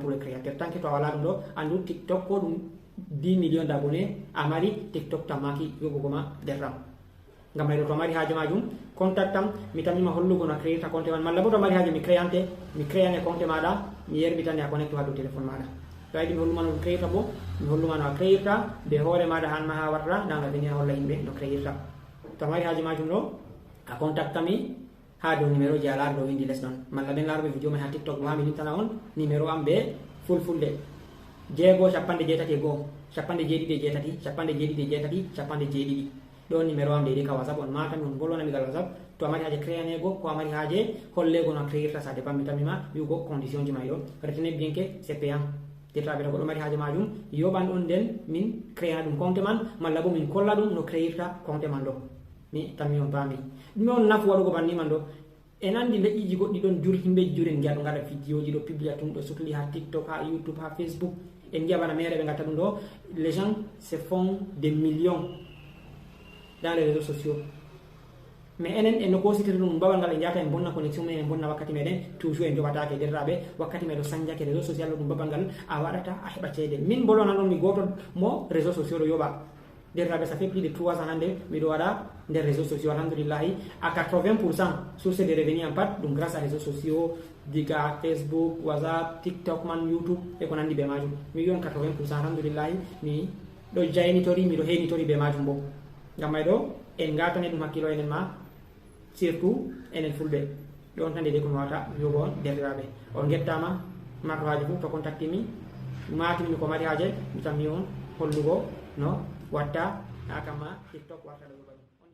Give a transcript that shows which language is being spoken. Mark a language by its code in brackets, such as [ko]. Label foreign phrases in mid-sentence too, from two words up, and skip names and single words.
[fr] pour le créateur [ff] tant que to a wala ɗum ɗo andu TikTok ko ɗum 10 [fr] millions d'abonnés [ff] a mari TikTok tammaki yoɓugoma derram ngam mayɗo to mari haaje majum contact am mi tammima hollugo no créita compte man malla bo to mari haaje mi créane compte maɗa mi yerbitane a connecte ha dow téléphone maɗa to yiɗi mi holluma no créita bo mi holluma no a créirta be hoore maɗa hanma ha warta [fr] dans l'avenir [ff] holla yimɓe no créirta to mari haaje majum ɗo a contactami ha dow numéro je a laara ɗo windi less noon malla ɓen laaroɓe vidéo mai ha TikTok ɗo ha mi lintana on numéro am be fulfulde 6 71 70 70 ɗon numéro am deydei ka WhatsApp on matami on bolwanami gal WhatsApp to a mari haaje créanego ko a mari haaje hollego no créirta [fr] ça dépend [ff] mi tammima wiugo condition ji may ɗo [fr] retenez bien que c'est payant [ff] jettaɓe to goɗɗo mari haaje majum yoɓan on nden min créana ɗum compte man malla bo min kolla ɗum no créirta compte man ɗo mi tammi on paami ɗume on nafu waɗugo banni man ɗo en andi leƴƴiji goɗɗi ɗon himɓeji juren giya ɗo gaɗa vidéo ji ɗo publia tum ɗo sukli ha TikTok ha YouTube ha Facebook en giya bana mere ɓe gatta ɗum ɗo [fr] les gens se font des millions dans les réseaux sociaux mais [ff] enen en no kositiri ɗum babal ngal e jata en bonna connexion men en bonna wakkati meɗen toujours en joɓatake derraɓe wakkati meɗo sañjake [fr] réseaux social [ff] ɗo ɗum babal ngal a waɗata a heɓa ceede min bolona ɗon mi goto mo [fr] réseaux sociaux [ff] ɗo yoɓa derraɓe [fr] ça fait plus de 3 ans [ff] hande miɗo waɗa nder réseaux sociaux alhamdoulillahi [fr] à 80% source de revenu [ff] en pat ɗum [fr] grâce à réseaux sociaux [ff] diga Facebook WhatsApp TikTok man YouTube e ko nandi ɓe majum mi wiyon 80% alhamdoulillahi mi ɗo jaynitori miɗo henitori ɓe majum bo ngam may ɗo en gatane ɗum hakkilo enen ma surtout enen fulɓe ɗon tan de ko mi wawata yogo on derɗiraɓe on gettama marɗo haaji fu to contactimi matimimi ko mari haaje mi tammi on hollugo no watta ha kamma TikTok warta ɗo yoɓani